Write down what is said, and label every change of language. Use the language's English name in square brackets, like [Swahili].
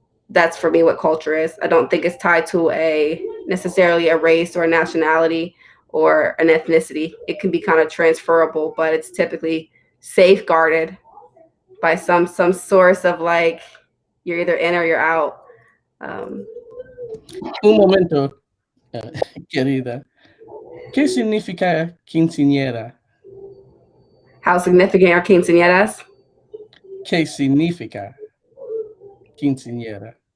[English] That's for me what culture is. I don't think it's tied to necessarily a race or a nationality or an ethnicity. It can be kind of transferable, but it's typically safeguarded by some source of like you're either in or you're out. [Spanish] Un momento, querida. ¿Qué significa quinceañera? [English] How significant are quinceañeras? [Spanish] ¿Qué significa quinceañera?